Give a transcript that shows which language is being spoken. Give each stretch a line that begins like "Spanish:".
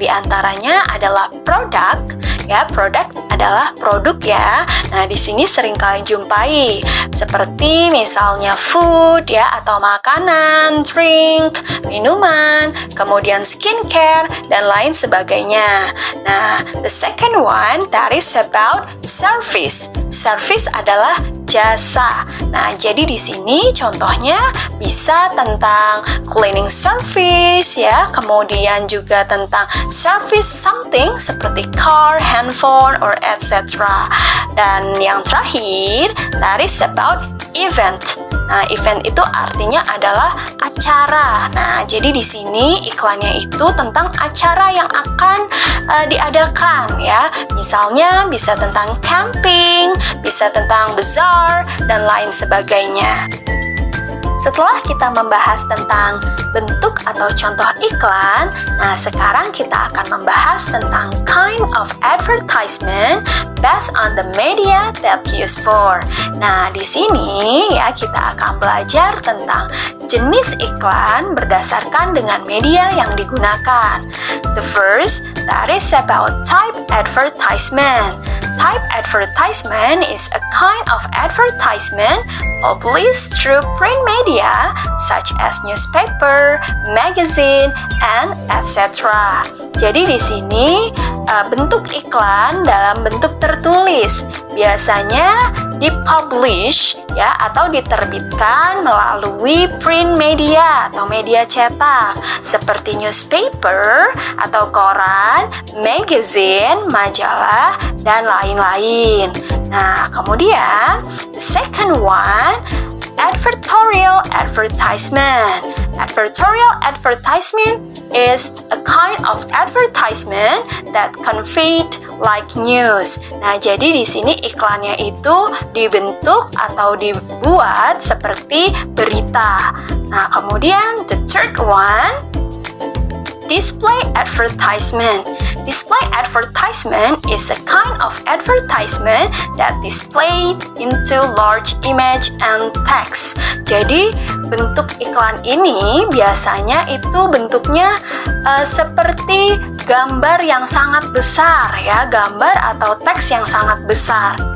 Indonesian: Di antaranya adalah produk, ya, produk adalah produk ya. Nah, di sini sering kalian jumpai seperti misalnya food ya, atau makanan, drink, minuman, kemudian skincare dan lain sebagainya.
English: Nah, the second one that is about service.
Indonesian: Service adalah jasa. Nah, jadi di sini contohnya bisa tentang cleaning service ya, kemudian juga tentang service something seperti car, handphone,
English: or etc.
Indonesian: Dan yang terakhir,
English: that is about event.
Indonesian: Nah, event itu artinya adalah acara. Nah, jadi di sini iklannya itu tentang acara yang akan diadakan ya. Misalnya bisa tentang camping, bisa tentang bazaar dan lain sebagainya. Setelah kita membahas tentang bentuk atau contoh iklan, nah sekarang kita akan membahas tentang
English: kind of advertisement based on the media that used for.
Indonesian: Nah, di sini ya kita akan belajar tentang jenis iklan berdasarkan dengan media yang digunakan.
English: The first, that is about type advertisement. Type advertisement is a kind of advertisement published through print media such as newspaper, magazine, and etc.
Indonesian: Jadi di sini bentuk iklan dalam bentuk tertulis biasanya dipublish ya atau diterbitkan melalui print media atau media cetak seperti newspaper atau koran, magazine, majalah, dan lain-lain. Nah, kemudian
English: the second one, advertorial advertisement. Advertorial advertisement is a kind of advertisement that conveyed like news.
Indonesian: Nah, jadi di sini iklannya itu dibentuk atau dibuat seperti berita. Nah, kemudian
English: the third one, display advertisement. Display advertisement is a kind of advertisement that displayed into large image and text.
Indonesian: Jadi bentuk iklan ini biasanya itu bentuknya seperti gambar yang sangat besar ya, gambar atau teks yang sangat besar.